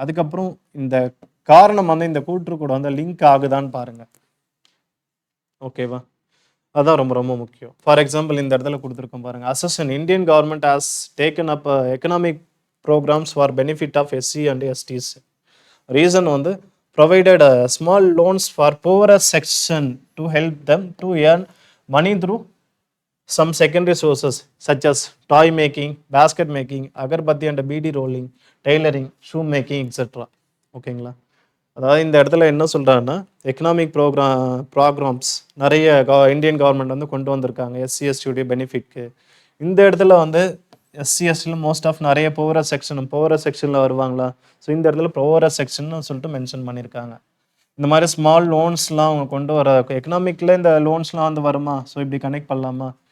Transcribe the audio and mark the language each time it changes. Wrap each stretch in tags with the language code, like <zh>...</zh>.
<ta>அதுக்கப்புறம் இந்த காரணம் வந்து இந்த கூற்று கூட வந்து லிங்க் ஆகுதான்னு பாருங்கள். ஓகேவா? அதுதான் ரொம்ப ரொம்ப முக்கியம்.</ta> <en>for example</en> <ta>இந்த இடத்துல கொடுத்துருக்கோம் பாருங்கள்,</ta> <en>Accession Indian government has taken up economic programs for benefit of SC and STs. Reason வந்து provided small loans for poorer section to help them to earn money through some secondary sources such as toy making, basket making, agarbatti and bead rolling, tailoring, shoe making, etc.</en> <ta>ஓகேங்களா? அதாவது இந்த இடத்துல என்ன சொல்கிறாங்கன்னா, economic programs நிறைய Indian government வந்து கொண்டு வந்திருக்காங்க SC ST பெனிஃபிட்க்கு. இந்த இடத்துல வந்து SC STல மோஸ்ட் ஆஃப் நிறைய போவரர் செக்ஷனில் வருவாங்களா? ஸோ இந்த இடத்துல போவரர் செக்ஷன் சொல்லிட்டு மென்ஷன் பண்ணியிருக்காங்க. இந்த மாதிரி ஸ்மால் லோன்ஸ்லாம் அவங்க கொண்டு வர எக்கனாமிக்கில் இந்த லோன்ஸ்லாம் வந்து வருமா? ஸோ இப்படி கனெக்ட் பண்ணலாமா?</ta>